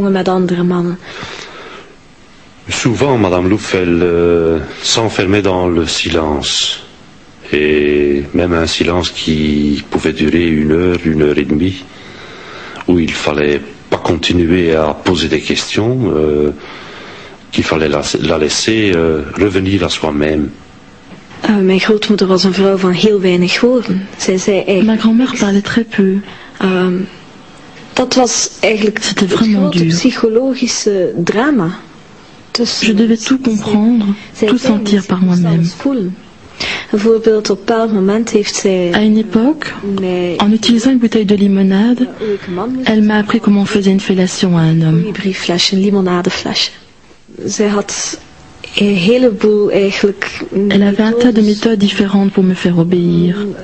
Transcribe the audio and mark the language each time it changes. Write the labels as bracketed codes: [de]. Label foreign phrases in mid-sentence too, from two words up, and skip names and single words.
[fr] Souvent, Madame Louf, elle s'enfermait dans le silence. Et même un silence qui pouvait durer 1 heure, 1 heure et demie, où il fallait pas continuer à poser des questions, qu'il fallait la laisser revenir à soi-même. [nl] Mijn grootmoeder was een vrouw van heel weinig woorden. Zij zei eigenlijk... [fr] Ma grand-mère parlait très peu. [nl] Dat was eigenlijk het grote psychologische drama. [fr] Je devais tout comprendre, tout sentir par moi-même. À une époque, en utilisant une bouteille de limonade, elle m'a appris comment on faisait une fellation à un homme. Elle avait un tas de méthodes différentes pour me faire obéir.